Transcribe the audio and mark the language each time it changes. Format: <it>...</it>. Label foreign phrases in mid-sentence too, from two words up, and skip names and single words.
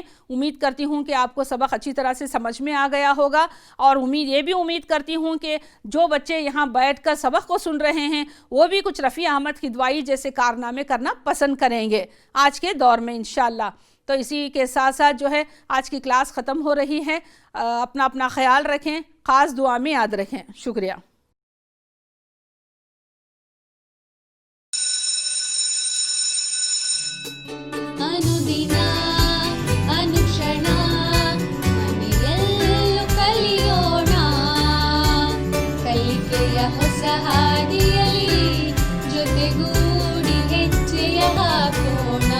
<ur>امید کرتی ہوں کہ آپ کو سبق اچھی طرح سے سمجھ میں آ گیا ہوگا، اور یہ بھی امید کرتی ہوں کہ جو بچے یہاں بیٹھ کر سبق کو سن رہے ہیں وہ بھی کچھ رفیع احمد کدوائی جیسے کارنامے کرنا پسند کریں گے آج کے دور میں انشاءاللہ۔ تو اسی کے ساتھ ساتھ جو ہے آج کی کلاس ختم ہو رہی ہے۔ اپنا خیال رکھیں، خاص دعا میں یاد رکھیں۔ شکریہ۔</ur> <kn>ಅನುದಿನ ಅನುಕ್ಷಣ ಮನೆಯಲ್ಲೂ ಕಲಿಯೋಣ, ಕಲಿಕೆಯ ಹೊಸ ಹಾದಿಯಲ್ಲಿ ಜೊತೆಗೂಡಿ ಹೆಜ್ಜೆಯ ಹಾಕೋಣ.</kn>